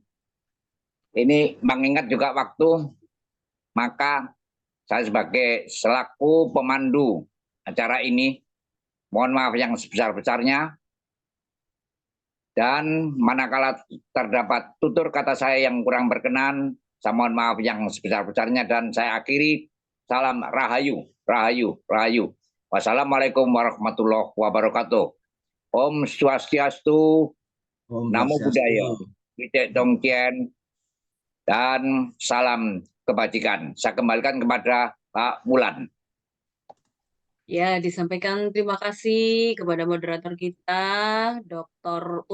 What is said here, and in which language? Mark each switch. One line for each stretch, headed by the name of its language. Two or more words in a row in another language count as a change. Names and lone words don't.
Indonesian: Ini mengingat juga waktu, maka saya sebagai selaku pemandu acara ini, mohon maaf yang sebesar-besarnya. Dan manakala terdapat tutur kata saya yang kurang berkenan, saya mohon maaf yang sebesar-besarnya dan saya akhiri salam rahayu, rahayu, rahayu.
Arabic: والسلام عليكم ورحمة الله وبركاته.
Sanskrit: Om Swastiastu,
Pali: Namo Buddhaya, Witek Dongkien,
Indonesian: dan salam kebajikan. Saya kembalikan kepada Pak Wulan. Ya, disampaikan terima kasih kepada moderator kita, Dr.